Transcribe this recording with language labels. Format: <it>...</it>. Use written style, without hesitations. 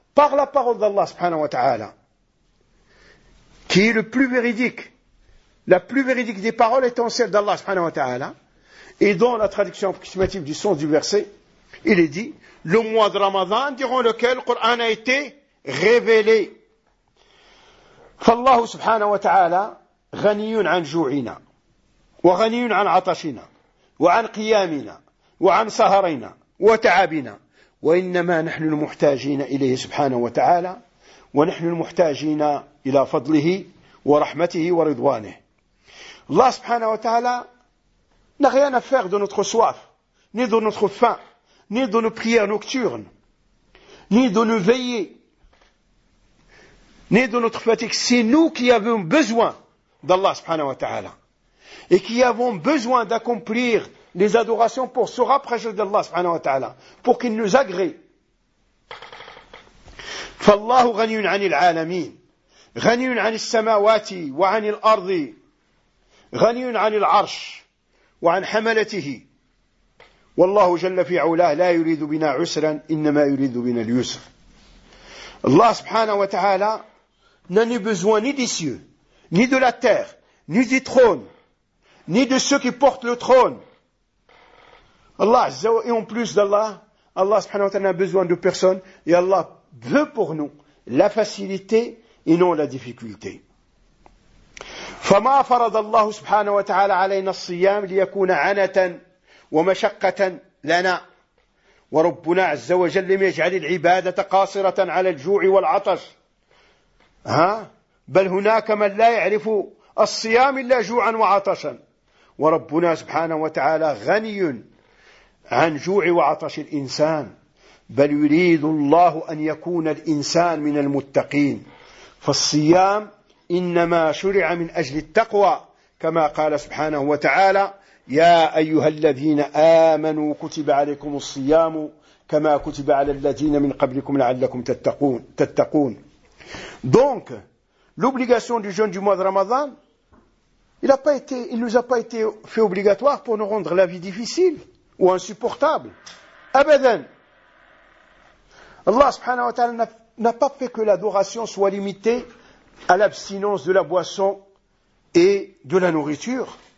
<fr>Par la parole d'Allah subhanahu wa ta'ala. Qui est le plus véridique. La plus véridique des paroles étant celle d'Allah subhanahu wa ta'ala. Et dans la traduction approximative du sens du verset, il est dit, le mois de Ramadan durant lequel le Coran a été révélé.</fr> <ar>فالله سبحانه وتعالى غني عن جوعنا وغني عن عطشنا وعن قيامنا وعن سهرنا وتعبنا وإنما نحن المحتاجين إليه سبحانه وتعالى ونحن المحتاجين إلى فضله ورحمته ورضوانه. الله سبحانه وتعالى</ar> <fr>n'a rien à faire de notre soif ni de notre faim ni de nos prières nocturnes ni de nos veillées ni de notre fatigue, c'est nous qui avons besoin d'Allah subhanahu wa ta'ala. Et qui avons besoin d'accomplir les adorations pour se rapprocher d'Allah subhanahu wa ta'ala. Pour qu'il nous agrée.</fr> <ar>فَاللَّهُ غَنِيٌ عَنِ الْعَالَمِينَ غَنِيٌ عَنِ السَّمَاوَاتِ وَعَنِ الْأَرْضِ غَنِيٌ عَنِ الْعَرْشِ وَعَنْ حَمَلَتِهِ والله جل في علاه لا يريد بنا عسرا إنما يريد بنا اليسر. الله سبحانه وتعالى</ar> <fr>n'a besoin ni des cieux ni de la terre ni du trône ni de ceux qui portent le trône. Allah</fr> <ar>عز وجل,</ar> <fr>et en plus d'Allah, Allah</fr> <ar>سبحانه وتعالى</ar> <fr>n'a besoin de personne, et Allah veut pour nous la facilité et non la difficulté.</fr> <ar>فما فرض الله سبحانه وتعالى علينا الصيام ليكون عنة ومشقة لنا. وربنا عز وجل لم يجعل العبادة قاصرة على الجوع والعطش. ها؟ بل هناك من لا يعرف الصيام إلا جوعا وعطشا. وربنا سبحانه وتعالى غني عن جوع وعطش الإنسان. بل يريد الله أن يكون الإنسان من المتقين. فالصيام إنما شرع من أجل التقوى, كما قال سبحانه وتعالى: يا أيها الذين آمنوا كتب عليكم الصيام كما كتب على الذين من قبلكم لعلكم تتقون.</ar> <fr>Donc l'obligation du jeûne du mois de Ramadan, il nous a pas été fait obligatoire pour nous rendre la vie difficile ou insupportable.</fr> <ar>أبدا.</ar> <fr>Allah subhanahu wa ta'ala n'a pas fait que l'adoration soit limitée à l'abstinence de la boisson et de la nourriture.</fr>